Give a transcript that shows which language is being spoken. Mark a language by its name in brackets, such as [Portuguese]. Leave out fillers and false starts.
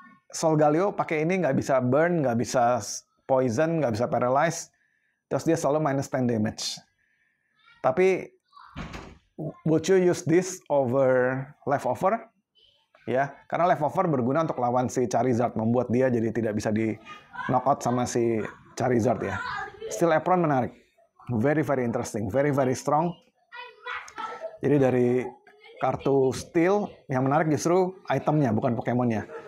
[Indonesian] Solgaleo pakai ini nggak bisa burn, nggak bisa poison, nggak bisa paralyze. Terus dia selalu minus 10 damage. Tapi [English] would you use this over Leftover? [Indonesian] Ya, karena Leftover berguna untuk lawan si Charizard, membuat dia jadi tidak bisa di knockout sama si Charizard ya. [English] Steel Apron [Indonesian] menarik, [English] very very interesting, very very strong. [Indonesian] Jadi dari kartu Steel yang menarik justru itemnya, bukan Pokemonnya.